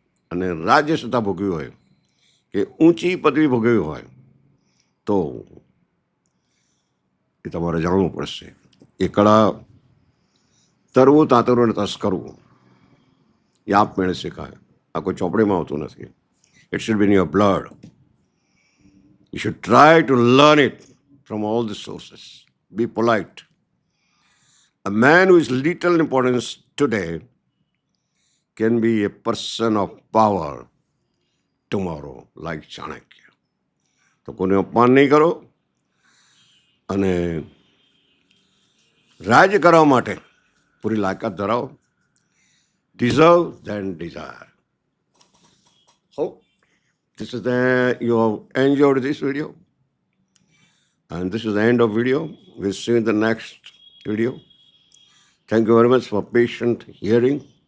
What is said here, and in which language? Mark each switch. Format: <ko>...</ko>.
<gu>અને રાજ્ય સત્તા ભોગવી હોય કે ઊંચી પદવી ભોગવી હોય તો એ તમારે જાણવું પડશે. એ કળા તરવું, તાતરવું અને તસ્કરવું એ આપમેળે શીખાય. આ કોઈ ચોપડીમાં આવતું નથી.</gu> <en>It should be in your blood. You should try to learn it from all the sources. Be polite. A man who is little importance today can be a person of power tomorrow, like Chanakya.</en> <gu>તો કોઈને અપમાન નહીં કરો, અને રાજ્ય કરવા માટે પૂરી લાયકાત ધરાવો.</gu> <en>Deserve than desire. Hope this is you have enjoyed this video, and this is the end of video. We'll see you in the next video. Thank you very much for patient hearing.</en>